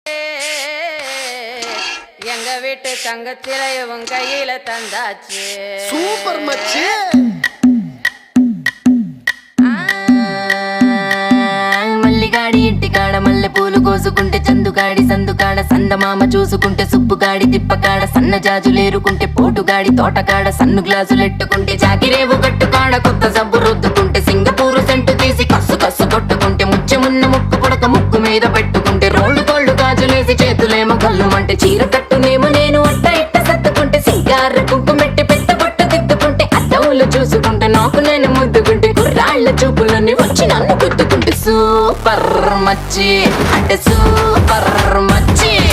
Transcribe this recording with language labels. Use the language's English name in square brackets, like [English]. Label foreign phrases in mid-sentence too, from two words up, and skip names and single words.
[Tamil] எங்க வீட்டு தங்கத்தில இவன் கையில தந்தாச்சு. சூப்பர் மச்சி. [Telugu] మల్లిగాడి ఇంటికాడ మల్లె పూలు కోసుకుంటే చందుగాడి సందుకాడ సందమామ చూసుకుంటే సుబ్బుగాడి తిప్పకాడ సన్న జాజులేరుకుంటే పోటుగాడి తోటకాడ సన్ను గ్లాసులెట్టుకుంటే జాకిరేవు గట్టుకాడ కొత్త సబ్బు రుద్దుకుంటే సింగపూరు సెంటు తీసి కస్సు కస్సు కొట్టుకుంటే ముచ్చెమున్న ముక్కు పుడక ముక్కు మీద పెట్టుకుంటే రోళ్ళు కోళ్ళు గాజులేసి చేతులేమో కళ్ళుమంటే చీర కట్టునేమో నేను అట్ట ఇట్ట సత్తుకుంటే సింగార కుంకుమెట్టి పెట్ట బొట్టు దిద్దుకుంటే అద్దవులు చూసుకుంటే నాకు నేను ముద్దుకుంటే కుర్రాళ్ళ చూపులని వచ్చి నన్ను గుద్దుకుంటే సూపర్ మచ్చి అంటే సూపర్ మచ్చి.